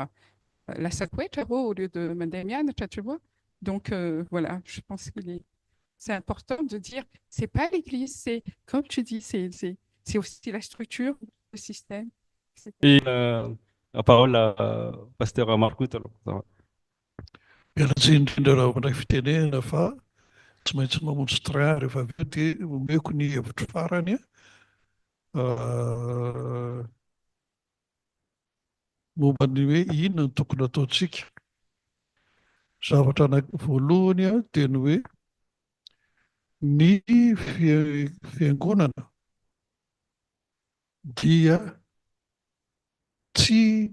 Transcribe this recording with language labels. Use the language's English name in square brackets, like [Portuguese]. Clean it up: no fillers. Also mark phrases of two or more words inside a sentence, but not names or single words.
[French] La Sakwe, au lieu de Madamian, tu vois. Donc, voilà, je pense c'est important de dire, ce n'est pas l'Église, c'est, comme tu dis, c'est aussi la structure, le système. Et la parole à pasteur Marcout. Alors, ça va. [Malagasy] Miala tsiny indrindra raha mandray fitenenana fa tsy maintsy mamonjy train rehefa avy eo dia omeko ny hevitro farany momba ny hoe inona no tokony ataontsika. Zavatra voalohany dia ny hoe ny fiangonana dia tsy